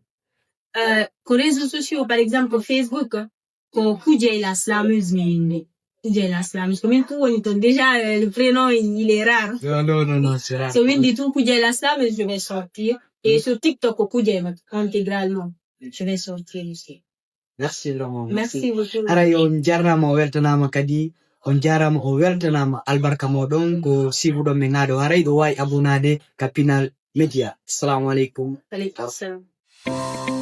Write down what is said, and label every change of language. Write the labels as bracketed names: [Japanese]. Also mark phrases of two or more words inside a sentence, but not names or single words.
[French] Les réseaux sociaux, par exemple, Facebook, qu'on kuje la slameuse, kuje la slameuse. Comme déjà, le prénom, il est rare. Non, c'est rare. Si on dit tout kuje la slameuse, je vais sortir. Et sur TikTok, kuje intégralement, je vais sortir aussi. Merci, Laurent. Merci beaucoup. [Fula] Ara on jarrama o weltanama kadi on jarama o weltanama albarka moɗon ko sibuɗon men haɗo haray ɗo wawi abunade Kapinal Media. [Arabic] Assalamu alaikum. [French] Allez, personne.